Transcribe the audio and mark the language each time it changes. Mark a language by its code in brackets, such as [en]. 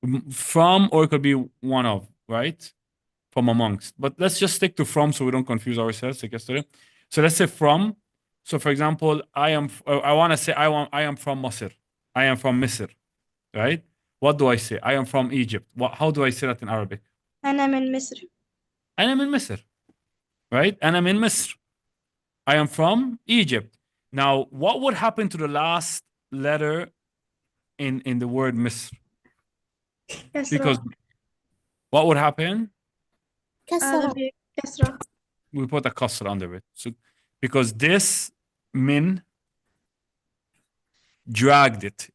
[en] From, or it could be one of, right? From amongst. But let's just stick to from so we don't confuse ourselves like yesterday. So let's say from. So for example, I want to say I am from Nasser. I am from Misr, right? What do I say? I am from Egypt. How do I say that in Arabic? [ar] أنا من مصر. أنا من مصر, right? أنا من مصر. [en] I am from Egypt. Now, what would happen to the last letter in the word Misr? Because what would happen? [ar] كسرة. كسرة. [en] We put a kasra under it. So because this min dragged it.